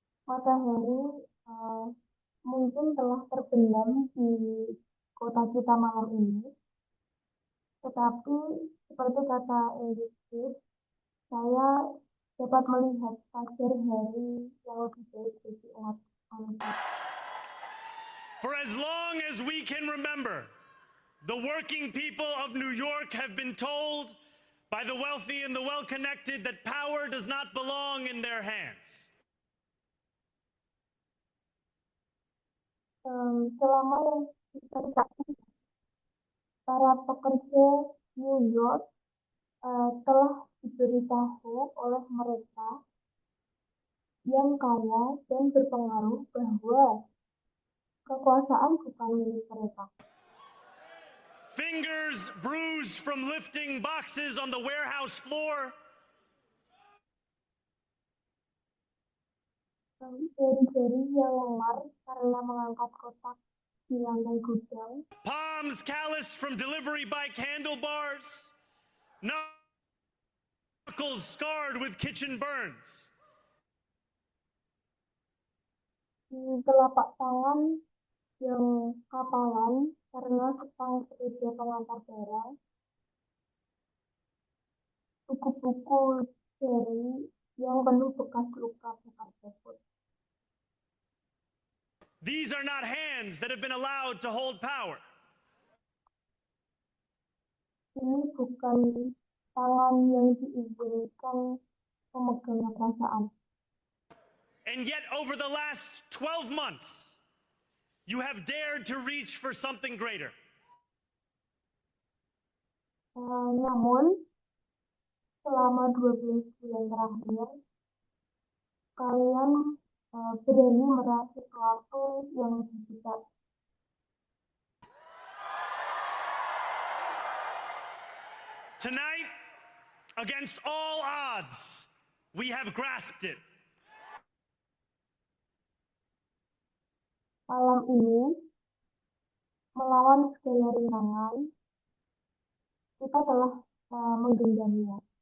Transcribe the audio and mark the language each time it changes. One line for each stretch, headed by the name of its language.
Indonesian: Matahari mungkin telah terbenam di kota kita malam ini, tetapi seperti kata Edith, saya dapat melihat fajar hari yang lebih baik bagi umat manusia.
English: For as long as we can remember, the working people of New York have been told by the wealthy and the well-connected that power does not belong in their hands.
Indonesian: Selama yang kita ketahui, para pekerja New York telah diberitahu oleh mereka yang kaya dan berpengaruh bahwa kekuasaan bukan milik mereka.
English: Fingers bruised from lifting boxes on the warehouse floor.
Indonesian: Jari-jari yang lemar karena mengangkat kotak di lantai gudang.
English: Palms calloused from delivery bike handlebars. Knuckles scarred with kitchen burns.
Indonesian: Di telapak tangan yang kapalan karena stang sepeda pengantar barang. Buku-buku jari yang penuh bekas luka bakar tersebut.
English: These are not hands that have been allowed to hold power.
Indonesian: Ini bukan tangan yang diizinkan memegang kekuasaan.
English: And yet over the last 12 months, you have dared to reach for something greater.
Indonesian: Namun, selama 12 bulan terakhir, kalian berani meraih sesuatu yang lebih besar.
English: Tonight, against all odds, we have grasped it.
Indonesian: Malam ini, melawan segala rintangan, kita telah menggenggamnya.